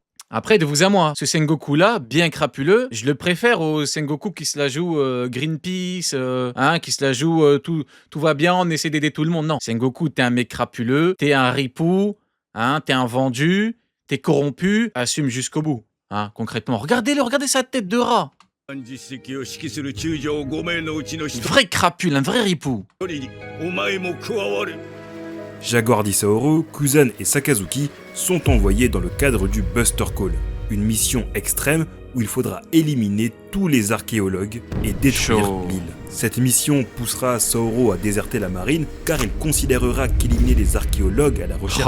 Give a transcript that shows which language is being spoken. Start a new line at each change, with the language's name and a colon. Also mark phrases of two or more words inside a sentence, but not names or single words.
French: Après, de vous à moi, ce Sengoku-là, bien crapuleux, je le préfère au Sengoku qui se la joue Greenpeace, qui se la joue tout va bien, on essaie d'aider tout le monde. Non, Sengoku, t'es un mec crapuleux, t'es un ripou, t'es un vendu, t'es corrompu, assume jusqu'au bout. Concrètement, regardez sa tête de rat.
Japanese: 実績を指揮する中将5名のうちの1
French: Une vraie crapule, un vrai ripou.
Japanese: 人にお前も加わる。
French: Jaguar d'Issaoro, Kuzan et Sakazuki sont envoyés dans le cadre du Buster Call, une mission extrême où il faudra éliminer tous les archéologues et détruire Chaud. l'île. Cette mission poussera Saoro à déserter la marine car il considérera qu'éliminer les archéologues à la recherche